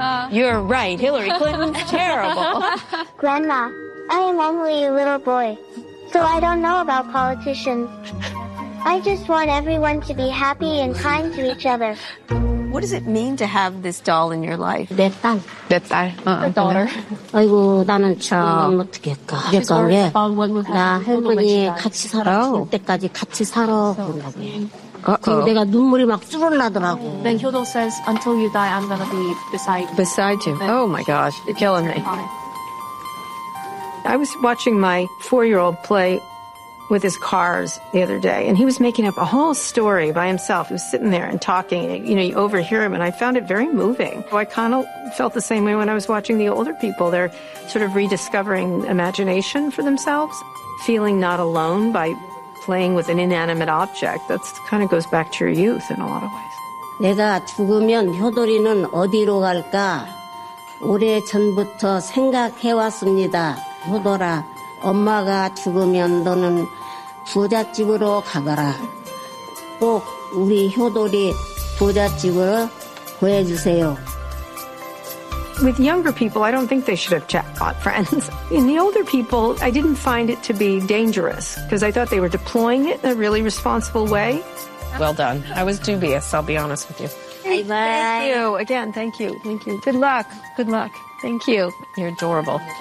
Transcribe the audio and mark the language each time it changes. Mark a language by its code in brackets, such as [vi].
[en] You're right. Hillary Clinton's terrible. Grandma, I am only a little boy, so I don't know about politicians. I just want everyone to be happy and kind to each other. What does it mean to have this doll in your life? [ko] 내 딸. 내 딸. [en] The daughter. [ko] 아이고, 나는 참 어떻게 할까? 그러니까 왜? 나 할머니 같이 살아. 죽을 때까지 같이 살아. 그 내가 눈물이 막 쭈르르나더라고. [en] Then Hyodol says, until you die, I'm gonna be beside you. Oh my gosh, you're killing me. I was watching my four-year-old play with his cars the other day, and he was making up a whole story by himself. He was sitting there and talking, and, you know, you overhear him, and I found it very moving. So I kind of felt the same way when I was watching the older people. They're sort of rediscovering imagination for themselves, feeling not alone by playing with an inanimate object. That kind of goes back to your youth in a lot of ways. [ko] 내가 죽으면 효돌이는 어디로 갈까? 오래전부터 생각해왔습니다. 효돌아. 엄마가 죽으면 너는 부잣집으로 가거라. 꼭 우리 효돌이 부잣집을 구해주세요. [en] With younger people, I don't think they should have chatbot friends. In the older people, I didn't find it to be dangerous because I thought they were deploying it in a really responsible way. Well done. I was dubious, I'll be honest with you. Bye-bye. Thank you. Again, thank you. Thank you. Good luck. Good luck. Thank you. You're adorable.